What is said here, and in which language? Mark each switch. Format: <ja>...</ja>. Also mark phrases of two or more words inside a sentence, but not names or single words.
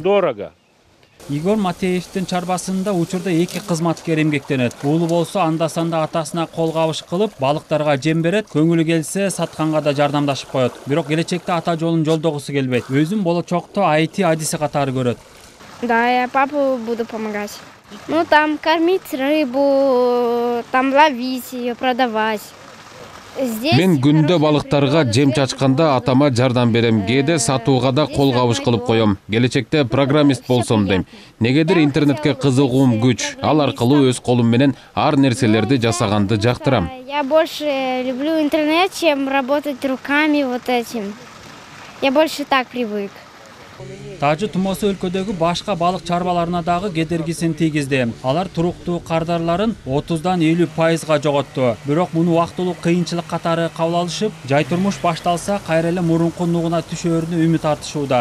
<ky>Игорь Матеевдин чарбасында учурда 2 кызматкер эмгектенет. Уулу болсо анда-санда атасына кол кабыш кылып, балыктарга жем берет, көңүлү келсе сатканга да жардамдашып коет. Бирок келечекте ата жолун жолдогусу келбейт. Өзүн болочокто IT адиси катары көрөт.</ky> <ru>Да, я папу буду помогать. Ну, там кормить рыбу, там ловить ее, продавать.</ru> <ky>Мен күндө балыктарга жем чачканда атама жардам берем. Кээде сатууга да кол кабыш кылып коем. Келечекте программист болсом дейм. Негедир интернетке кызыгуум күч. Ал аркылуу өз колум менен ар нерселерди жасаганды жактырам.</ky> <ru>Я больше люблю интернет, чем работать руками вот этим. Я больше так привык.</ru> <ky>Таажы тумоосу өлкөдөгү башка балык чарбаларына дагы кедергисин тийгизди. Алар туруктуу кардарларын 30дан 50%га жоготту. Бирок муну убактылуу кыйынчылык катары кабыл алышып, жай турмуш башталса кайра эле мурунку нугуна түшөөрүнө үмүт артышууда.</ky>